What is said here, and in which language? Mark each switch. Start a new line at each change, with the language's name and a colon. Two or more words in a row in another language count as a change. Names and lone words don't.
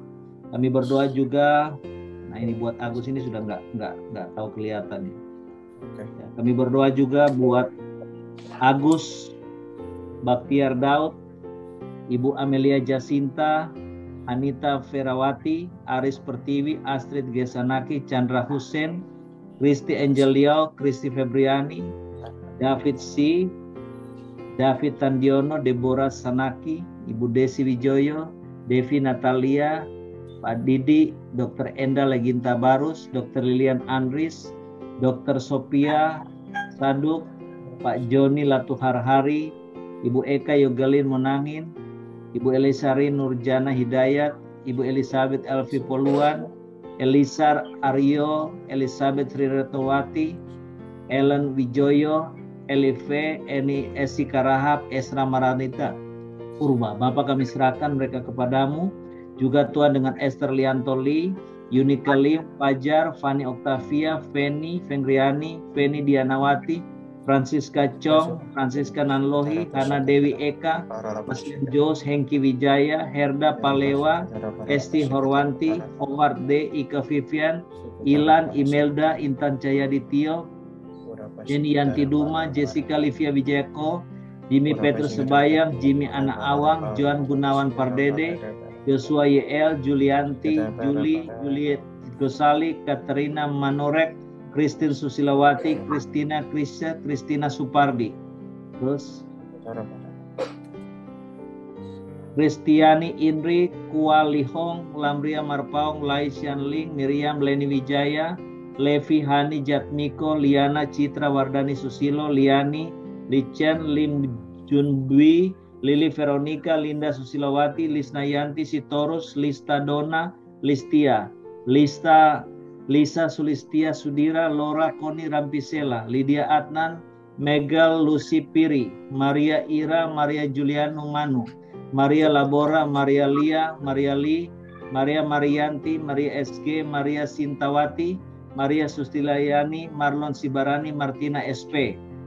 Indonesian: Kami berdoa juga. Nah ini buat Agus ini sudah nggak tahu kelihatan ya. Ya. Kami berdoa juga buat Agus Baktiar Daud, Ibu Amelia Jacinta, Anita Ferawati, Aris Pertiwi, Astrid Gesanaki, Chandra Hussein, Kristi Angelio, Kristi Febriani, David C, David Tandiono, Deborah Sanaki, Ibu Desi Wijoyo, Devi Natalia, Pak Didi, Dr. Enda Leginta Barus, Dr. Lilian Andris, Dr. Sophia Saduk, Pak Joni Latuharhari, Ibu Eka Yogalin Monangin, Ibu Elisari Nurjana Hidayat, Ibu Elizabeth Elvi Poluan, Elisar Aryo, Elizabeth Riretowati, Ellen Wijoyo, Elive, Eni Esi Karahap, Esra Maranita, Purba. Bapak kami serahkan mereka kepadamu. Juga Tuhan dengan Esther Liantoli, Yunika Lim, Fajar, Fani Oktavia, Feni, Fengriani, Feni Dianawati, Francisca Chong, Francisca Nanlohi, Hana Dewi Eka, Maslian Jos, Hengki Wijaya, Herda Palewa, Esti Horwanti, Howard D, Ika Vivian, Ilan, Imelda, Intan Cayaditio, Jenny Yanti Duma, Jessica Livia Wijayako, Jimmy Petrus Sebayang, Jimmy Ana Awang, Joan Gunawan Pardede, Joshua YL, Julianti, Juliet Gosali, Katerina Manorek, Christine Susilawati, Christina Krisya, Christina Supardi. Terus Kristiani Indri, Kualihong, Lamria Marpaung, Lai Xianling, Miriam Leni Wijaya, Levi Hani Jatmiko, Liana Citra Wardani Susilo, Liani, Lichen, Lim Junbui, Lili Veronica, Linda Susilawati, Lisnayanti Sitorus, Lista Dona, Listia, Lisa Sulistia Sudira, Laura Koni Rampisela, Lydia Adnan, Megal Lucy Piri, Maria Ira, Maria Juliano Manu, Maria Labora, Maria Lia, Maria Li, Maria Marianti, Maria SG, Maria Sintawati, Maria Sustilayani, Marlon Sibarani, Martina SP,